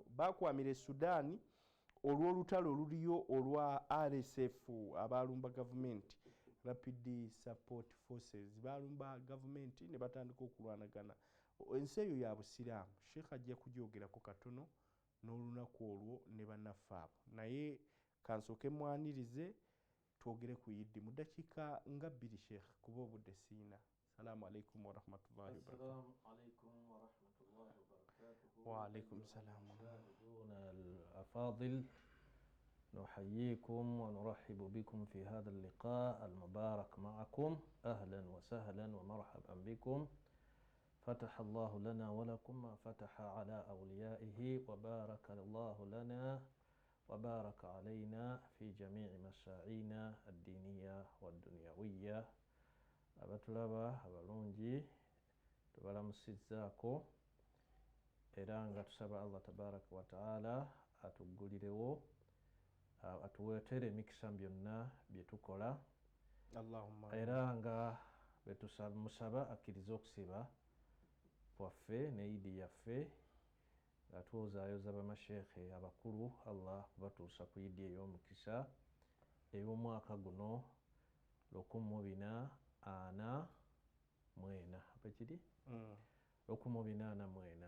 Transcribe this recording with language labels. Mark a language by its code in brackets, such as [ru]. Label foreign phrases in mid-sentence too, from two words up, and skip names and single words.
[lg] Bakwamira e Sudan olw'olutalo oluliyo olwa RSF abalumba gavumenti Rapid Support Forces balumba gavumenti ne batandika okulwanagana. Ensi eyo ya busiraamu Sheikh ajja kugyogerako katono n'olunaku olwo ne bannaffe abo naye kansooke mwanirize twogere ku Idi mu dakiika nga 2 Sheikh kuba obudde siina. [ar] السلام عليكم ورحمة الله وبركاته. السلام عليكم ورحمة الله وبركاته. وعليكم السلام. الأفاضل نحييكم ونرحب بكم في هذا اللقاء المبارك معكم. أهلا وسهلا ومرحبا بكم. فتح الله لنا ولكم ما فتح على أوليائه وبارك الله لنا وبارك علينا في جميع مساعينا الدينية والدنيوية. [lg] abatulaba abalungi tubalamusizzaako era nga tusaba [ar] الله تبارك وتعالى [lg] atuggulirewo atuweetere emikisa byonna bye tukola Allahumma era nga betusaba akkiriza okusiba kwaffe ne Idi yaffe nga twozaayoza bamashekhe abakulu Allah kubatuusa ku Idi ey'omukisa ey'omwaka guno 1440 apakiri 1440.